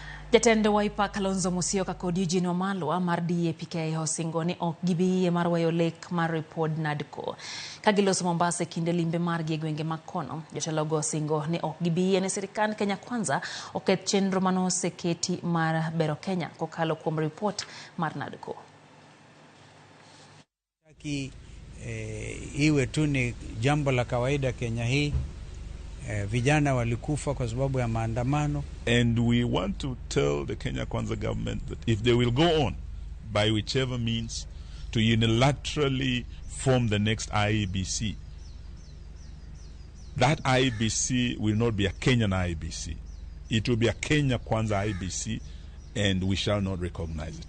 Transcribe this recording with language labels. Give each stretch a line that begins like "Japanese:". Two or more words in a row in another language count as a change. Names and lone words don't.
Luo (Kenya and Tanzania): Jatend Wiper Kalonzo Musyoka kod Eugene Wamalwa mar DAP osingo ni ok gibi mar weyo lek mar lipod NADCO. Kagiloso Mombasa kinde limbe margi e gwenge mag kono, jotelogo osingo ni ok gibi ne sirikand Kenya Kwanza oket chenro manoseketi mar bero Kenya kokalo kuom report mar NADCO.
Swahili: Iwe tu ni jambo la kawaida Kenya hii. Vijana walikufa kwa sababu ya maandamano.
English: And we want to tell the Kenya Kwanza government that if they will go on by whichever means to unilaterally form the next IEBC, that IEBC will not be a Kenyan IEBC. It will be a Kenya Kwanza IEBC, and we shall not recognize it.